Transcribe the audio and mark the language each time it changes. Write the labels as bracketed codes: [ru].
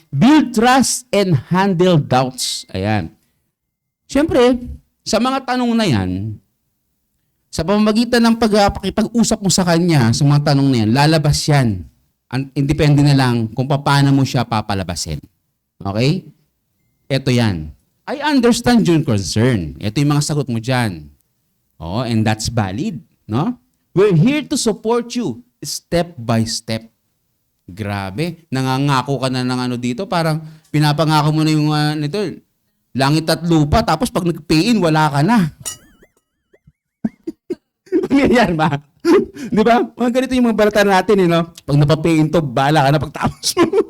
[en] Build trust and handle doubts. [tl] Ayan. Siyempre, sa mga tanong na yan, sa pamamagitan ng pag-usap mo sa kanya, sa mga tanong na yan, lalabas yan. Independe na lang kung paano mo siya papalabasin. Okay? Ito yan. [en] I understand your concern. [tl] Ito yung mga sagot mo dyan. [en] Oh, and that's valid. No? We're here to support you step by step. [tl] Grabe. Nangangako ka na ng dito. Parang pinapangako mo na yung nito, langit at lupa. Tapos pag nag-pay in, wala ka na. Yan ba? Di ba? Mga ganito yung mga balatan natin, Pag napapay in to, bala ka na pagtapos mo.